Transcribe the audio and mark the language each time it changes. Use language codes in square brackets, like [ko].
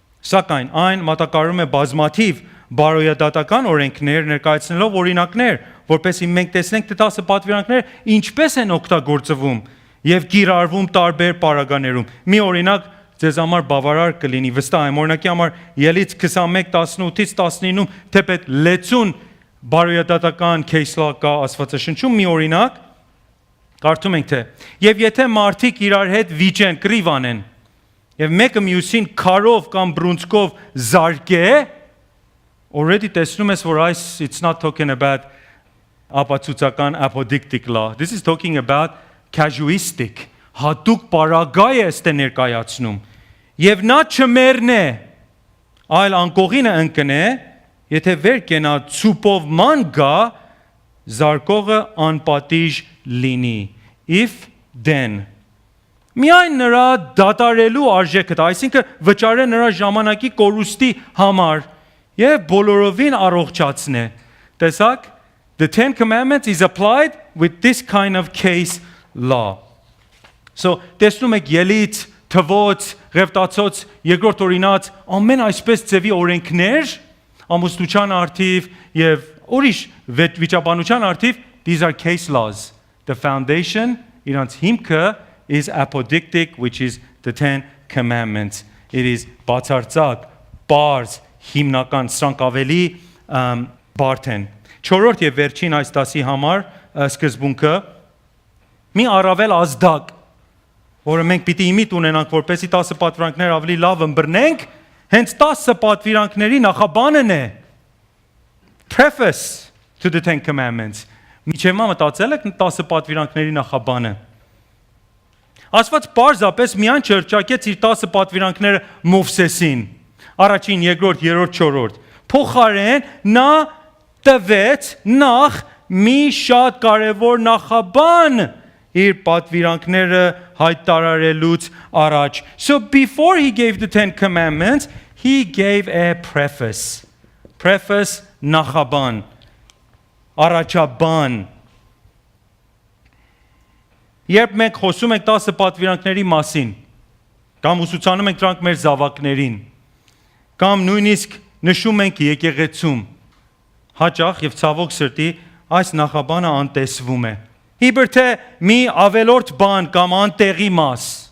[hy] Սակայն այն մատակարարում է բազմաթիվ բարոյադատական օրենքներ ներկայացնելով օրինակներ, որպեսզի մենք տեսնենք թե 10 պատվիրանքները ինչպես են օգտագործվում եւ կիրառվում տարբեր պարագաներում։ Մի օրինակ ձեզ համար բավարար կլինի, վստահ եմ, օրինակի համար Ելից 21:18-ից 19-ում թեպետ լեցուն բարոյադատական case law կա Աստվածաշնչում, մի օրինակ կարդում ենք թե եւ եթե մարդիկ իրար հետ վիճեն, կռիվ անեն եւ մեկը մյուսին քարով կամ բռունցքով զարկե, already տեսնում ես որ այս [en] it's not talking about [hy] ապացուցական [en] apodictic law. This is talking about casuistic. [hy] Հատուկ պարագայ է ստե ներկայացնում։ Եվ նա չմեռնե, այլ անկողինը ընկնե, եթե վեր կենա ցուպով ման գա, զարկողը անպատիժ լինի. [en] If then [hy] Միայն նրա դատարելու արժեքը, այսինքն վճարը նրա ժամանակի կորուստի համար եւ բոլորովին առողջացնե։ Տեսակ, [en] the 10 commandments is applied with this kind of case law. [hy] So, տեսնում եք Ելից, Թվոց, Ղևտացոց, Երկրորդ օրինաց, ամեն այսպես ձևի օրենքներ, ամուսնության արդիվ եւ ուրիշ վիճաբանության արդիվ, [en] these are case laws. The foundation, [hy] իրանց հիմքը [en] is apodictic, which is the 10 commandments. It is [hy] բացարձակ, պարզ, հիմնական, սրանք ավելի բարդ են։ Չորրորդ եւ վերջին այս դասի համար սկզբունքը մի առավել ազդակ, որը մենք պիտի իմիտ ունենանք, որպեսզի 10 պատվիրանքներ ավելի լավ ըմբռնենք, հենց 10 պատվիրանքների նախաբանն է։ [en] Preface to the 10 commandments. [hy] Միջև մտածել եք 10 պատվիրանքների նախաբանը։ Աստված պարզապես միայն չհրճակեց իր 10 պատվիրանքները Մովսեսին, առաջին, երկրորդ, երրորդ, չորրորդ։ Փոխարեն նա տվեց նախ մի շատ կարևոր նախաբան իր պատվիրանքները հայտարարելուց առաջ. [en] So before he gave the 10 commandments, he gave a preface. [hy] Preface նախաբան, առաջաբան. Երբ մենք խոսում ենք 10 պատվիրանքների մասին, կամ ուսուցանում ենք դրանք մեր զավակներին, կամ նույնիսկ նշում ենք եկեղեցում, հաճախ եւ ցավոք սրտի այս նախաբանը անտեսվում է։ Իբր թե մի ավելորդ բան կամ անտեղի մաս,